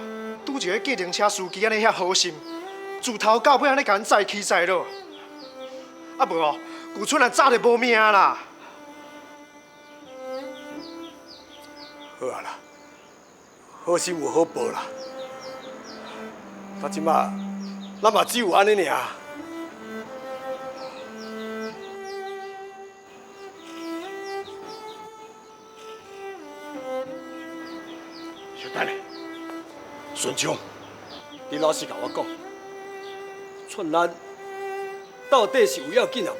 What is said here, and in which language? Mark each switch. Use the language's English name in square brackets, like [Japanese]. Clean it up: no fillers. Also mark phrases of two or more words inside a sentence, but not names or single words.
[Min Nan Chinese] 拄一个计程车司机安尼遐好心，自头到尾安尼甲咱载起载落，啊无哦，旧村人早就无命啦。好啊啦，好心有好报啦。到即马，咱嘛只有安尼尔。小等下，顺昌，你老实甲我讲，春兰到底是有要紧啊无？